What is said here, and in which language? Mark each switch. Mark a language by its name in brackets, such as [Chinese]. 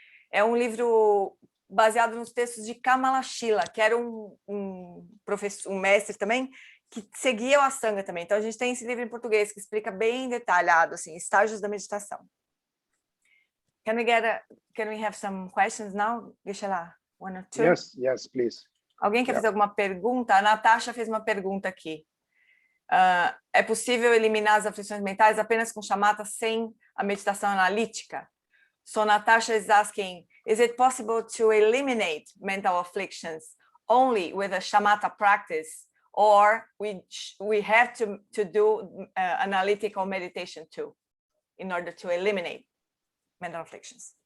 [Portuguese] É um livro baseado nos textos de Kamala Shila, que era um professor, um mestre também, que seguia o Asanga também. Então, a gente tem esse livro em português que explica bem detalhado, assim, estágios da meditação. [English] Can we have some questions now, Geshe lá? One or two? Yes, please. [Portuguese] Alguém quer fazer alguma pergunta? A Natasha fez uma pergunta aqui. É possível eliminar as aflições mentais apenas com Shamatha sem a meditação analítica? [English] So Natasha is asking, is it possible to eliminate mental afflictions only with a Shamatha practice, or we have to do analytical meditation too in order to eliminate mental afflictions?